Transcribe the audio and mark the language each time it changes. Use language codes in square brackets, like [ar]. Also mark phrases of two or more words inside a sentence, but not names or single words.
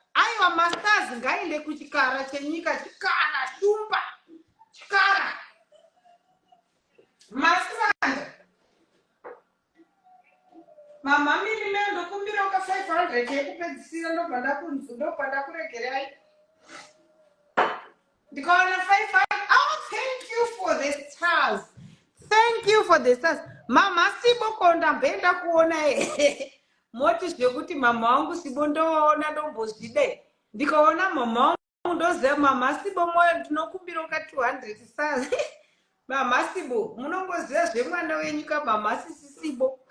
[sn] Aiwa, masters ngaiende kuchikara chenyika, chikara, shumba, chikara. Masiranda. Mama [sw] mimi leo [sn] ndokumbira uka [en] five hundred [sn] yekupedzisira, ndobva ndakunzu-, ndobva ndakuregerai. Ndikaona five five. [en] Oh, thank you for the stars. Thank you for the stars. [sn] Mama Sibo, ko ndambenda kuona, eh. Moti zvekuti mama wangu Sibo ndoona ndombozvide. Ndikaona mama wangu ndoziva, Mama Sibo moyo, ndinokumbira ka [en] two hundred stars. [sn] Mama Sibo, munongoziva zvemwana wenyu ka Mama Sisi Sibo.